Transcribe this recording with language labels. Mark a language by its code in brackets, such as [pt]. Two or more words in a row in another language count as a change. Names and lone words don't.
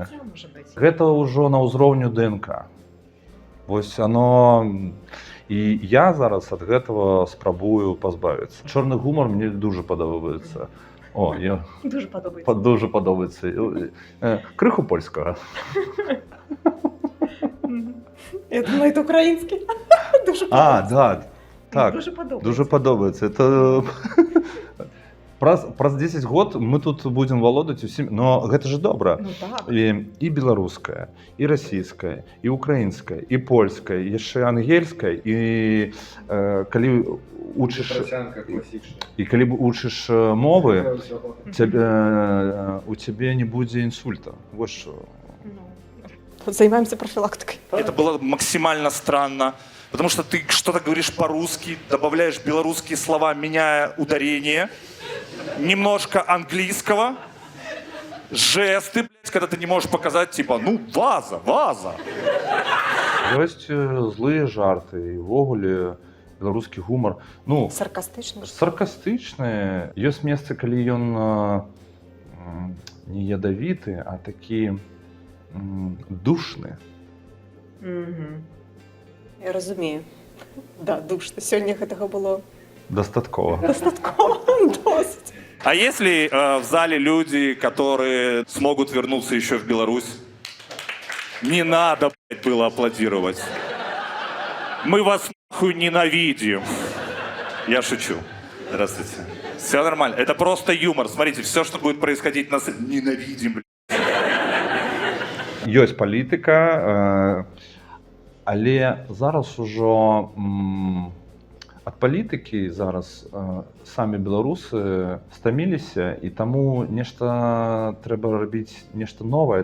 [be] Гэта ўжо на ўзроўню ДНК. Вось оно... І я зараз ад гэтага спрабую пазбавіцца. Чорны гумар мне дуже падабаецца. О, я... Дуже падабаецца. Крыху польскага. [ru] Я думаю, это украинский. [be] Да. Так, дуже падобаецца. Это... Праз 10 год мы тут будем валодаць усім, но гэта же добра. Ну, так. І беларуская, і расійская, і украінская, і польская, яшчэ ангельская, і калі учыш і калі учыш мовы, у цябе не будзе інсульта. Вот што. [ru] Займаемся профилактикой. Это было максимально странно, потому что ты что-то говоришь по-русски, добавляешь белорусские слова, меняя ударение, немножко английского, жесты, блядь, когда ты не можешь показать, типа, ну, ваза. [be] Ёсць злыя жарты, і ўвогуле беларускі гумар. Ну, саркастычны. Ёсць месцы, калі ён не ядавіты, а такі душны. Я разумею. Да, душно. Сёння гэтага было Дастаткова. Досыць. [ru] А если в зале люди, которые смогут вернуться еще в Беларусь, не надо, блядь, было аплодировать. Мы вас нахуй ненавидим. Я шучу. Здравствуйте. Все нормально. Это просто юмор. Смотрите, все, что будет происходить, нас ненавидим, блядь. [be] Ёсць палітыка, але зараз ужо ад палітыкі зараз самі беларусы стаміліся, і таму нешта трэба рабіць, нешта новае.